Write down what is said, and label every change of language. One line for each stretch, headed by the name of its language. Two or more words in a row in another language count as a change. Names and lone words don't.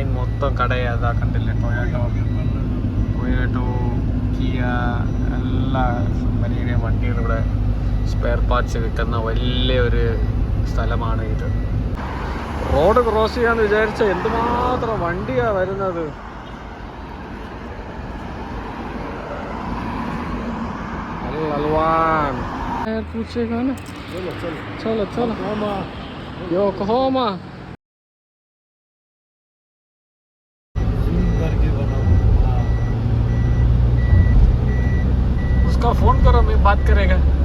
Malayalam: മൊത്തം കടയാണ്. അതാ കണ്ടില്ലേ? ടൊയാറ്റോ കിയ എല്ലാ വലിയ വണ്ടികളിവിടെ
English: spare parts
Malayalam: കിട്ടുന്ന വലിയൊരു സ്ഥലമാണ് ഇത്.
English: road cross
Malayalam: ചെയ്യാന്ന് വിചാരിച്ച എന്തുമാത്രം വണ്ടിയാണ് വരുന്നത്.
Hindi: अलवान यार पूछेगा ना. चलो योकोहामा उसका फोन करो, मैं बात करेगा.